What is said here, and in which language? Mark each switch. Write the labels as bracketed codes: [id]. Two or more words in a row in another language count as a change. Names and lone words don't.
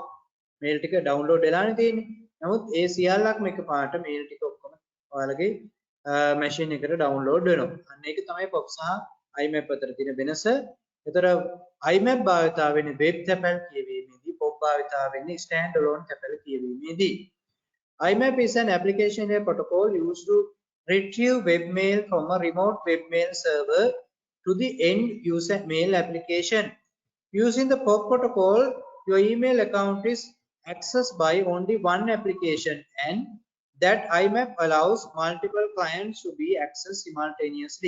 [si] මේල් ටික ඩවුන්ලෝඩ් වෙලානේ තියෙන්නේ. නමුත් ඒ සියල්ලක්ම එකපාරට මේල් ටික ඔක්කොම ඔයාලගේ මැෂින් එකට ඩවුන්ලෝඩ් වෙනවා. අන්න ඒක තමයි POP සහ IMAP අතර තියෙන වෙනස. ඒතර IMAP භාවිතා වෙන්නේ වෙබ් තැපැල් කියවීමේදී, POP භාවිතා වෙන්නේ [en] stand alone [si] තැපැල් කියවීමේදී. [en] IMAP is an application layer protocol used to retrieve webmail from a remote webmail server to the end user mail application. Using the POP protocol, your email account is accessed by only one application, and that IMAP allows multiple clients to be accessed simultaneously.